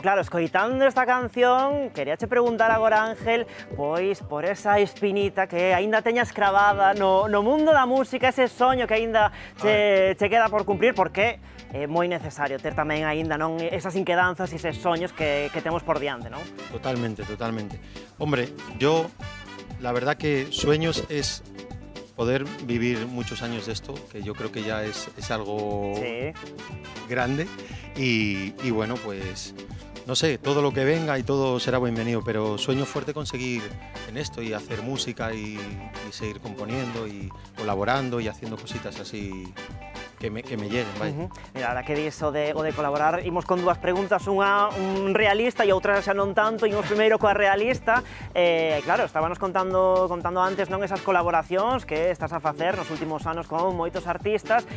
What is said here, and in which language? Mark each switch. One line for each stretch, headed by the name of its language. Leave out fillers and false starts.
Galician: Claro, escoitando esta canción, queríache preguntar agora, Ángel, pois por esa espinita que aínda teñas cravada no mundo da música, ese soño que aínda che queda por cumplir, porque é moi necesario ter tamén aínda non esas inquedanzas e eses soños que temos por diante, non? Totalmente, totalmente.
Spanish: Hombre, yo, la verdad que sueños es poder vivir muchos años de esto, que yo creo que ya es algo grande y bueno, pues no sé, todo lo que venga y todo será bienvenido, pero sueño fuerte conseguir en esto y hacer música y seguir componiendo y colaborando y haciendo cositas así que me lleguen, vai.
Galician: Mira, ahora que diso de colaborar, imos con dúas preguntas, unha un realista e outra xa non tanto, imos primeiro coa realista. Claro, estábamos contando antes non esas colaboracións que estás a facer nos últimos anos con moitos artistas.